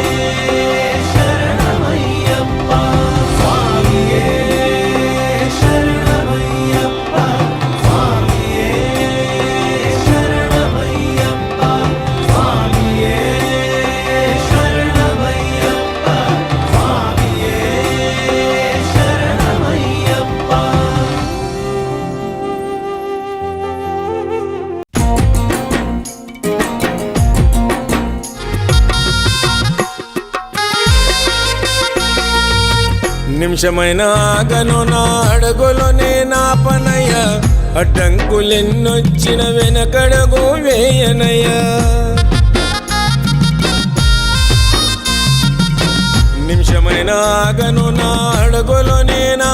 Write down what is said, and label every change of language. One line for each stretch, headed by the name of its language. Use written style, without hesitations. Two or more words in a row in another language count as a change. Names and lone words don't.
Tamil: சரணமையப்பா சுவாமியே சரணமையப்பா சுவாமியே சரணமையப்பா சுவாமியே சரணமையப்பா சுவாமியே சரணமையப்பா.
Telugu: నిమిషమైన ఆగను నా అడుగులోనే నా పనయ్య అడ్డంకులెన్నొచ్చిన వెనకడుగు వేయనయ్య నిమిషమైన ఆగను నా అడుగులోనే నా